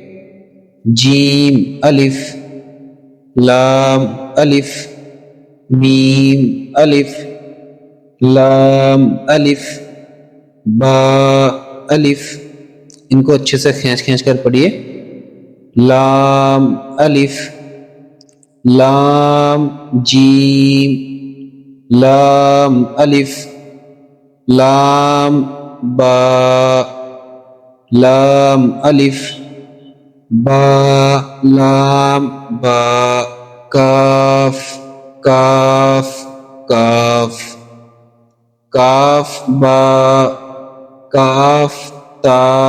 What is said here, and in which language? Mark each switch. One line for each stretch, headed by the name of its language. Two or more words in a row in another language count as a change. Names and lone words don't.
Urdu: جیم الف لام الف میم الف لام الف با الف، ان کو اچھے سے کھینچ کر پڑھیے۔ لام الف لام جیم لام الف لام با لام الف با لام با کاف کاف کاف کاف با کاف تا